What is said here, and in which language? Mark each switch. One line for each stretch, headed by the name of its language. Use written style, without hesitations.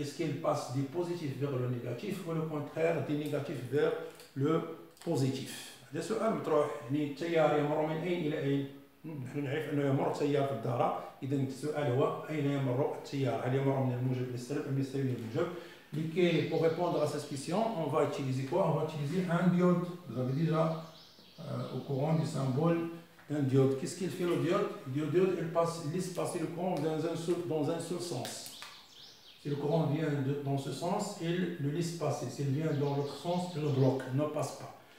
French: Est-ce qu'il passe du positif vers le négatif ou le contraire, du négatif vers le positif?
Arabic: هذا سؤال مطروح. يعني التيار يمر من أين إلى أين؟ نحن نعرف أنه يمر تيار في الدارة، إذا السؤال هو أين يمر التيار؟ هل يمر من الموجب إلى السالب أم من السالب إلى الموجب؟
French: pour répondre à cette question, on va utiliser quoi? On va utiliser un diode. Vous avez déjà au courant du symbole d'un diode. Qu'est-ce qu'il fait le diode? Le diode, il laisse passer le courant dans un seul sens. Si le courant vient dans ce sens, il le laisse passer. S'il vient dans l'autre sens, il le bloque, il ne passe pas.